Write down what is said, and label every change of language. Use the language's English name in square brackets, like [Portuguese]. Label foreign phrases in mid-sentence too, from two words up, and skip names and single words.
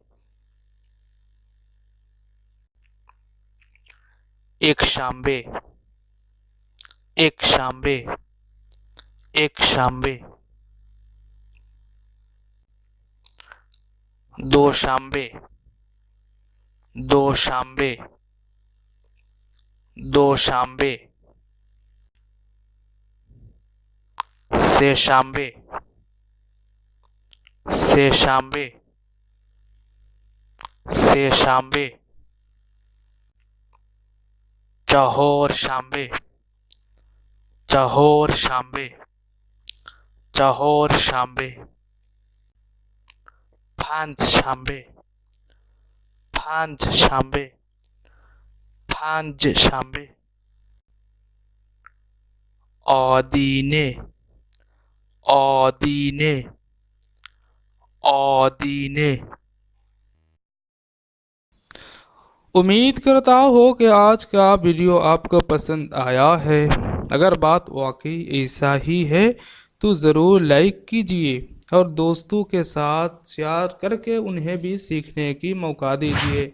[Persian] یک شنبه، یک شنبه، یک شنبه. دو شنبه، دو شنبه، دو شنبه. سه شنبه، سه شنبه، سه شنبه. چهار شنبه، چهار شنبه، چهار شنبه. پنج شنبه، پنج شنبه، پنج شنبه. آدینه، آدینه، آدینه. [Hindi] उम्मीद करता हो कि आज का वीडियो आपको पसंद आया है। अगर बात वाकई ऐसा ही है तो ज़रूर लाइक कीजिए और दोस्तों के साथ शेयर करके उन्हें भी सीखने की मौका दीजिए।